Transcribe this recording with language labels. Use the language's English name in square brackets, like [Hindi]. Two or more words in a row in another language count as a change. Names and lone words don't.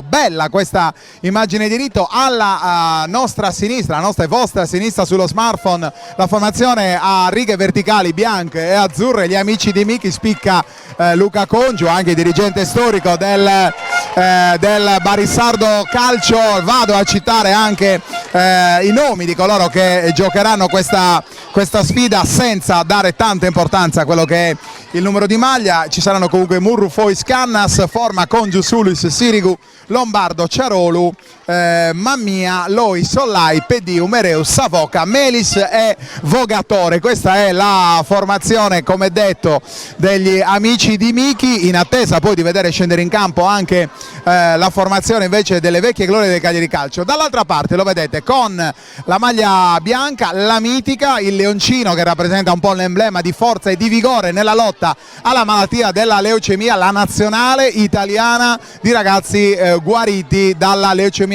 [Italian] Bella questa immagine di rito. Alla nostra sinistra, la nostra e vostra sinistra sullo smartphone, la formazione a righe verticali bianche e azzurre, gli amici di Miki, spicca Luca Congio, anche dirigente storico del Barisardo Calcio. Vado a citare anche i nomi di coloro che giocheranno questa sfida senza dare tanta importanza a quello che è il numero di maglia. Ci saranno comunque Murru, Fois, Cannas, Forma, Congiu, Sulis, Sirigu, Lombardo, Ciarolu, Mammia, Loi, Sollai, Pedì, Umereus, Savoca, Melis e Vogatore. Questa è la formazione, come detto, degli amici di Miki, in attesa poi di vedere scendere in campo anche la formazione invece delle vecchie glorie del Cagliari Calcio. Dall'altra parte lo vedete con la maglia bianca, la mitica, il leoncino che rappresenta un po' l'emblema di forza e di vigore nella lotta alla malattia della leucemia, la nazionale italiana di ragazzi guariti dalla leucemia.